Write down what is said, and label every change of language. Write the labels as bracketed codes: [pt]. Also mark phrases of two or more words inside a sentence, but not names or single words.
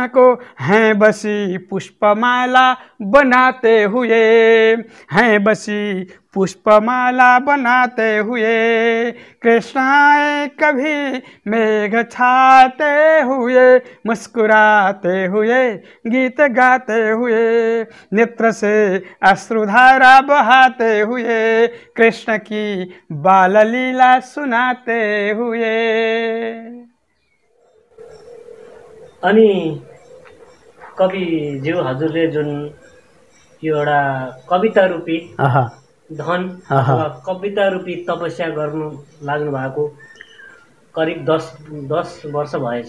[hi] को, हैं बसी पुष्पमाला बनाते हुए, हैं बसी पुष्पमाला बनाते हुए, कृष्ण आए कभी मेघ छाते हुए, मुस्कुराते हुए गीत गाते हुए, नेत्र से अश्रुधारा बहाते हुए, कृष्ण की बाल लीला सुनाते हुए। [ne] अनि कविज्यू हजुरले जुन यो एउटा कविता रूपी धन अथवा कविता रूपी तपस्या गर्नु लाग्नु भएको करिब 10 वर्ष भएछ।